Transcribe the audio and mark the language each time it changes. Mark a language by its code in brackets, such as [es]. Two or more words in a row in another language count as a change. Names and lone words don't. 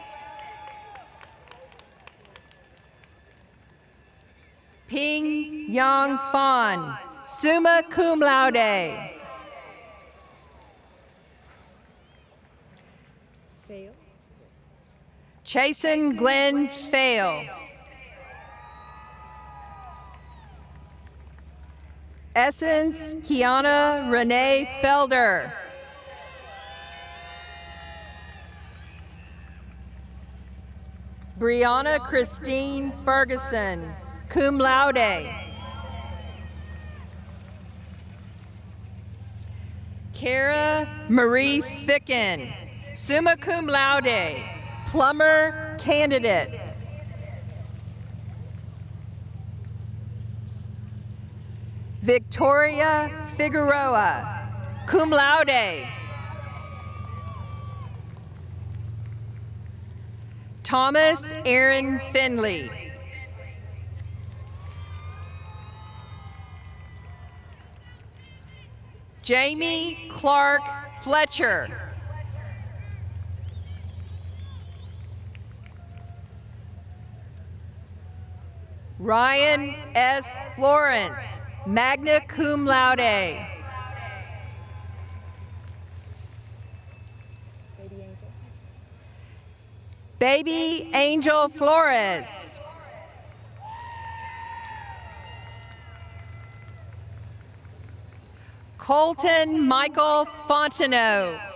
[en] Ping Yang Fan, [la] summa cum laude. [en] Chasen Glenn Fail. Essence Kiana Renee Felder. Brianna Christine Ferguson, [la] cum laude. [en] Kara Marie Thicken, [la] summa cum laude. [en] Plumber candidate. Victoria Figueroa, [la] cum laude. [en] Thomas Aaron Finley. Jamie Clark Fletcher. Ryan S. Florence, [la] magna cum laude. [en] Baby Angel Flores. Colton Michael Fontenot.